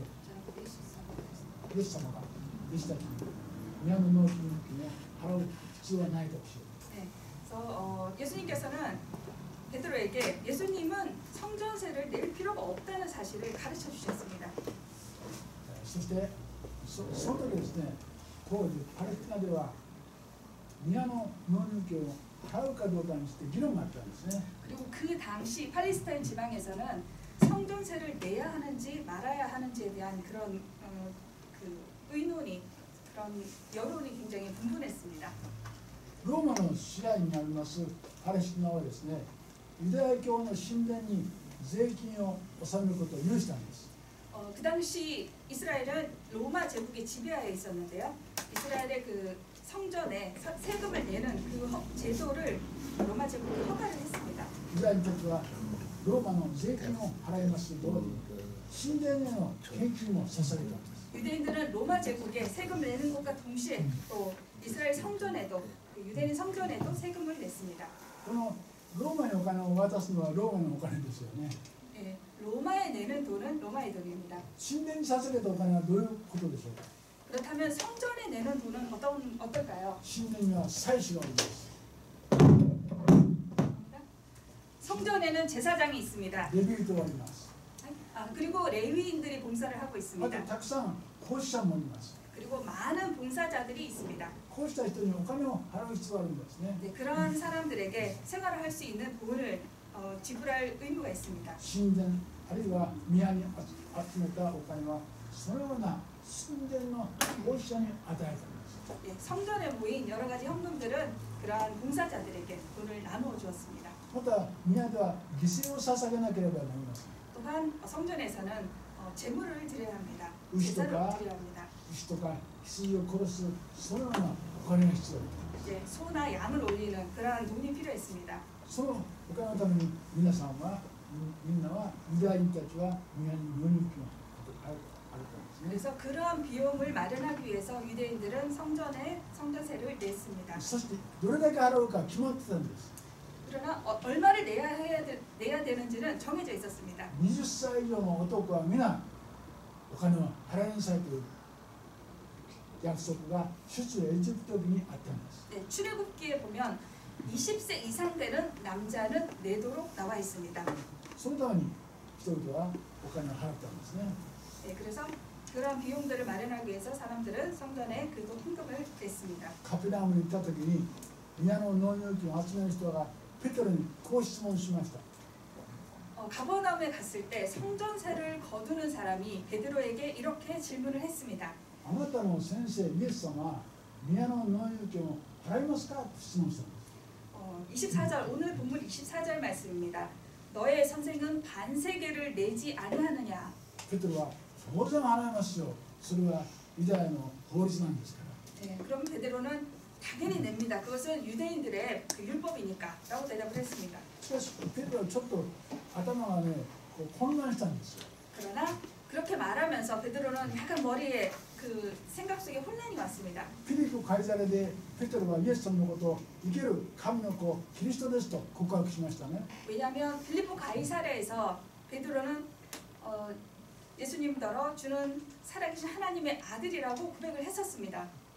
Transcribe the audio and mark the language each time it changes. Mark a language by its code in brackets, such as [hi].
[ja] イエス様が弟子たちに宮の納入権を払う必要はないと教えた。 [ko] 그래서 예수님께서는 베드로에게 예수님은 성전세를 낼 필요가 없다는 사실을 가르쳐 주셨습니다. [ja] そしてその時ですね、当時パレスチナでは宮の納入権を払うかどうかについて議論があったんですね。 [ko] 그리고 그 당시 팔레스타인 지방에서는 성전세를 내야 하는지 말아야 하는지에 대한 그런 그 의논이 그런 여론이 굉장히 분분했습니다. [ja] ローマの支配にありますパレスチナはですね、ユダヤ教の神殿に税金を納めることを許したんです。 [ko] 그 당시 이스라엘은 로마 제국의 지배하에 있었는데요. 이스라엘의 그 성전에 세금을 내는 그 제도를 로마 제국이 허가를 했습니다. [ja] ユダヤ人たちはローマの税金を払いますと同時に神殿への献金も捧げたんです。 [ko] 유대인들은 로마 제국에 세금을 내는 것과 동시에 또 이스라엘 성전에도 유대인 성전에도 세금을 냈습니다. [ja] このローマにお金を渡すのはローマのお金ですよね。 [ko] 로마에 내는 돈은 로마의 돈입니다. [ja] 神殿に捧げたお金はどういうことでしょうか。 [ko] 그렇다면 성전에 내는 돈은 어떨까요? [ja] 神殿には祭司がおります。 [ko] 성전에는 제사장이 있습니다. [ja] レビ人がいます。 [ko] 그리고 레위인들이 봉사를 하고 [ja] また [ko] 있습니다. [ja] たくさん奉仕者もいます。 [ko] 그리고 많은 봉사자들이 있습니다. [ja] こうした人にお金を払う必要があるんですね。 [ko] 네, 그런 사람들에게 생활을 할 수 있는 돈을 지불할 의무가 있습니다. [ja] 神殿あるいは宮に集めたお金はそのような神殿の奉仕者に与えたんです。 [ko] 예, 성전에 모인 여러 가지 헌금들은 그러한 봉사자들에게 돈을 나누어 주었습니다. [ja] また宮では犠牲を捧げなければなりません。 [ko] 또한 성전에서는 제물을 드려야 합니다. 의식도 제사를 가? 드려야 합니다. [ja] 牛とか羊を殺すそのようなお金が必要です。 [ko] 이제 소나 양을 올리는 그러한 돈이 필요했습니다. [ja] そのお金のために皆さんはみんなはユダヤ人たちは宮に納入金をあるからですね。 [ko] 그래서 그러한 비용을 마련하기 위해서 유대인들은 성전에 성전세를 냈습니다. [ja] そしてどれだけ払うか決まってたんです。 [ko] 그러나 얼마를 내야 되는지는 정해져 있었습니다. [ja] 20歳以上の男は皆お金を払いなさいという約束が出エジプト記にあったんです。 [ko] 네, 출애굽기에 보면 20세 이상 되는 남자는 내도록 나와 있습니다. [ja] そのために人々はお金を払ったんですね。 [ko] 네, 그래서 그런 비용들을 마련하기 위해서 사람들은 성전에 그 헌금을 냈습니다. [ja] カペナウムに行った時に宮の納入金を集める人がペテロにこう質問しました。 [ko] 가버나움에 갔을 때 성전세를 거두는 사람이 베드로에게 이렇게 질문을 했습니다. [ja] あなたの先生イエス様は宮の納入金を払いますかと質問したんです。 [ko] 24절 오늘 본문 24절 말씀입니다. 너의 선생은 반세계를 내지 아니하느냐? [ja] ペテロは当然払いますよ。それはユダヤの法律なんですから。 [ko] 네, 그럼 베드로는 당연히 냅니다. 그것은 유대인들의 그 율법이니까라고 대답을 했습니다. [ja] しかしペテロはちょっと頭がねこう混乱したんですよ。 [ko] 그러나 그렇게 말하면서 베드로는 약간 머리에 그 생각 속에 혼란이 왔습니다. [ja] フィリピカイザレでペテロはイエス様のことを生ける神の子キリストですと告白しましたね。 [ko] 왜냐하면 빌립보 가이사랴에서 베드로는 예수님더러 주는 살아계신 하나님의 아들이라고 고백을 했었습니다.